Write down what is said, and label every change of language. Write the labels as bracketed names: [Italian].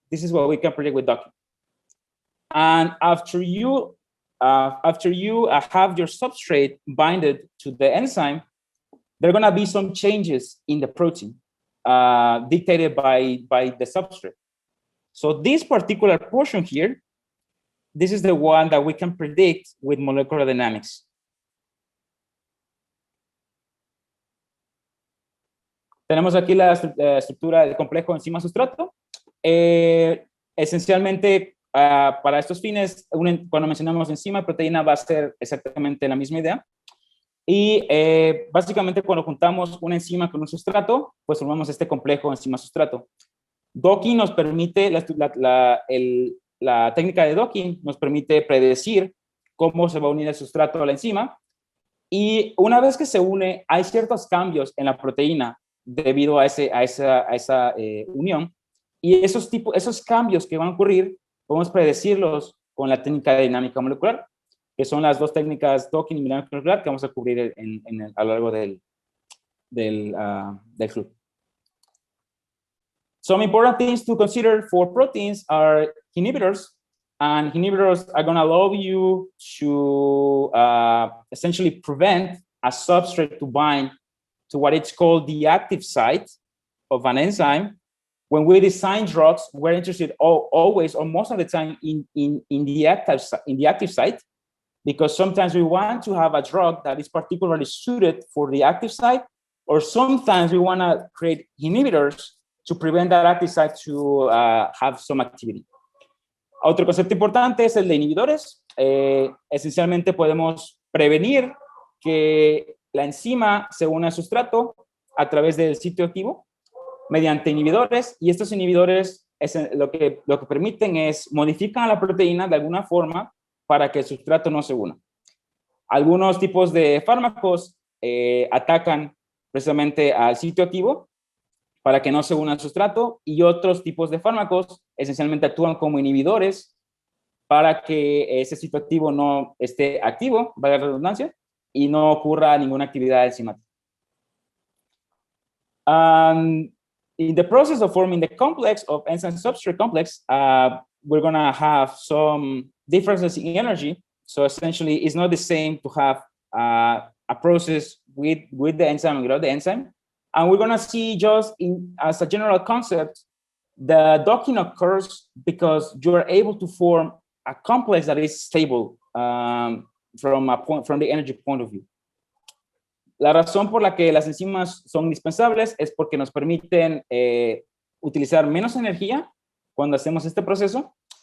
[English] This is what we can predict with docking. And after you have your substrate binded to the enzyme, there are going to be some changes in the protein dictated by the substrate. So this particular portion here, this is the one that we can predict with molecular dynamics. [Spanish] Tenemos aquí la estructura del complejo enzima-sustrato. Esencialmente, para estos fines, cuando mencionamos enzima y proteína va a ser exactamente la misma idea. Y básicamente cuando juntamos una enzima con un sustrato, pues formamos este complejo enzima-sustrato. Docking nos permite, la técnica de docking nos permite predecir cómo se va a unir el sustrato a la enzima. Y una vez que se une, hay ciertos cambios en la proteína debido a esa unión, y esos cambios que van a ocurrir podemos predecirlos con la técnica de dinámica molecular, que son las dos técnicas docking y dinámica molecular que vamos a cubrir a lo largo del club. [English] Some important things to consider for proteins are inhibitors, and inhibitors are going to allow you to essentially prevent a substrate to bind to what it's called the active site of an enzyme. When we design drugs, we're interested always or most of the time in the active site, because sometimes we want to have a drug that is particularly suited for the active site, or sometimes we want to create inhibitors to prevent that active site to have some activity. [Spanish] Otro concepto importante es el de inhibidores. Esencialmente podemos prevenir que la enzima se une al sustrato a través del sitio activo mediante inhibidores, y estos inhibidores lo que permiten es modificar la proteína de alguna forma para que el sustrato no se una. Algunos tipos de fármacos atacan precisamente al sitio activo para que no se una al sustrato, y otros tipos de fármacos esencialmente actúan como inhibidores para que ese sitio activo no esté activo, valga la redundancia, y no ocurra ninguna actividad enzimática. [English] In the process of forming the complex of enzyme substrate complex, we're going to have some differences in energy. So essentially, it's not the same to have a process with the enzyme and without the enzyme. And we're going to see just as a general concept, the docking occurs because you're able to form a complex that is stable from the energy point of view. [Spanish] La razón por la que las enzimas son indispensables es porque nos permiten utilizar menos energía cuando hacemos este proceso.